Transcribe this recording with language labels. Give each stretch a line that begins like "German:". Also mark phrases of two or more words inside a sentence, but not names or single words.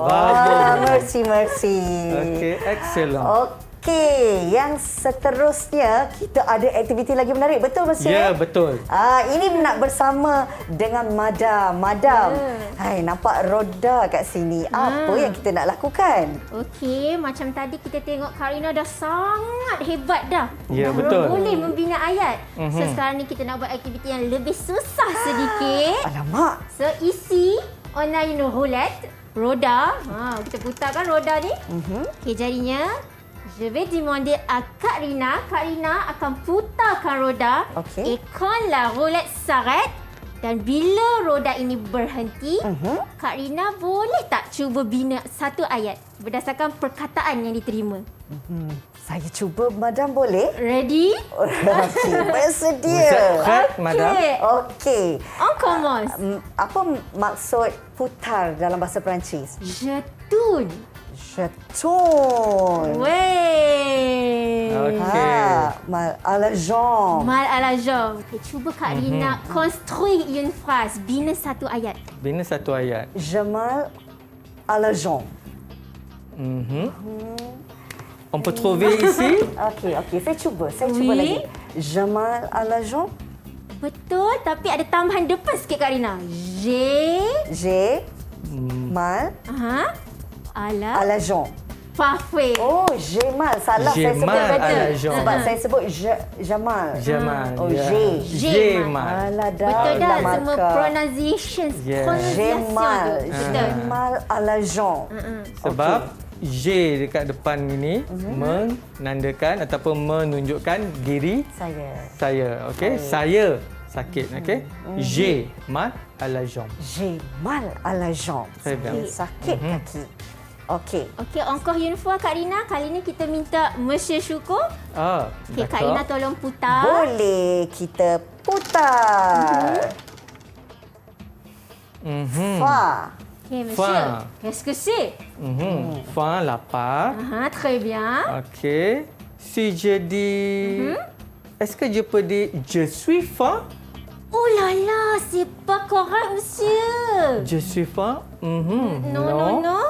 French: Merci.
Malay: Okey, excellent. Okey, yang seterusnya kita ada aktiviti lagi menarik. Betul, Monsieur? Ya, betul. Ini nak bersama dengan Madam. Hai, nampak roda kat sini. Apa yang kita nak lakukan? Okey, macam tadi kita tengok Kak Rina dah sangat hebat dah. Ya, Dah betul. boleh membina ayat. So sekarang ni kita nak buat aktiviti yang lebih susah sedikit. Alamak.
French: So ici, on a une roulette,
Malay: roda. Kita putarkan roda ni. Okey, jadinya
French: je vais demander à
Malay: Kak Rina. Kak Rina akan putarkan roda. Okey.
French: Et quand la roulette s'arrête
Malay: dan bila roda ini berhenti, Kak Rina boleh tak cuba bina satu ayat berdasarkan perkataan yang diterima? Saya cuba, Madam, boleh?
English: Ready?
Malay: Okey,
French: Vous êtes
Malay: bersedia.
French: prête, madame?
Malay: Okey.
French: On commence.
Malay: Apa maksud putar dalam bahasa Perancis?
French: Je tourne. Je tourne. Ouais. Mal à la jambe. Mal à la jambe.
Malay: Okay, cuba Kak Rina
French: construire une phrase.
Malay: Bina satu ayat. Bina satu ayat.
French: Je mal à la jambe. On peut trouver ici.
Malay: Okey. Saya cuba
French: Oui. lagi. Je mal à la jambe.
Malay: Betul, tapi ada tambahan depan sikit Kak Rina.
French: J'ai J'ai mal à à la jambe. parfait. Oh, j'ai mal. Salah J'ai
Malay: saya sebut
French: mal à
Malay: tadi.
French: la jambe.
Malay: Sebab saya sebut Jamal. Jamal. Oh, ya.
French: j'ai.
Malay: Jamal. Alah, dah Betul dah lah, semua markah.
English: pronunciation. Yes.
French: J'ai mal.
Malay: tu. Betul.
French: J'ai mal à la jambe.
Malay: Sebab J dekat depan ini menandakan ataupun menunjukkan diri saya. Okey, saya sakit. Okey,
French: j'ai mal à la jambe. J'ai mal à la jambe. Très bien.
Malay: Sakit kaki. Okey. Okey,
French: encore une fois Kak Rina.
Malay: Kali ni kita minta Monsieur Syukur. Okey, Kak Rina tolong putar. Boleh kita putar. Fa. Okey,
French: Monsieur. Fa. Qu'est-ce que c'est?
Malay: Fin lapar.
French: Très bien.
Malay: Okey.
French: Si je dis, est-ce que je peux dire je suis faim? Oh là là, c'est pas correct, Monsieur. Je suis faim? Non.